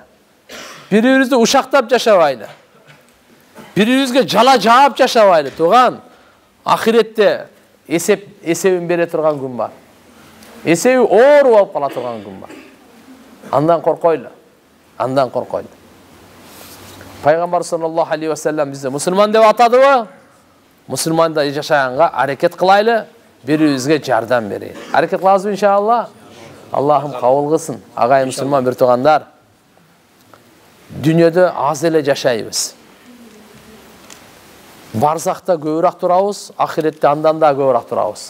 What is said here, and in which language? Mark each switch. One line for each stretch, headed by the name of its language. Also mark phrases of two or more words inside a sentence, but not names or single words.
Kyrgyz: Бири-бирибизди ушактап жашабайлы. Бири-бирибизге жала жаап жашабайлы. Туган, ахиретте эсебин бере турган күн бар. Эсеби оор болуп кала турган күн бар. Андан коркойлу. Андан коркойлу. Пайгамбар
Arabic: صلى الله عليه وسلم
Kyrgyz: бизди мусулман деп атадыбы? Мусулмандай жашаганга аракет кылайлы, бири-бирибизге жардам берейли. Аракет кылабызбы иншалла? Аллахым кабыл кылсын. Агай мусулман бир туугандар, дүйнөдө аз эле жашайбыз. Барзакта көбүрөөк турабыз, ахиретте андан да көбүрөөк турабыз.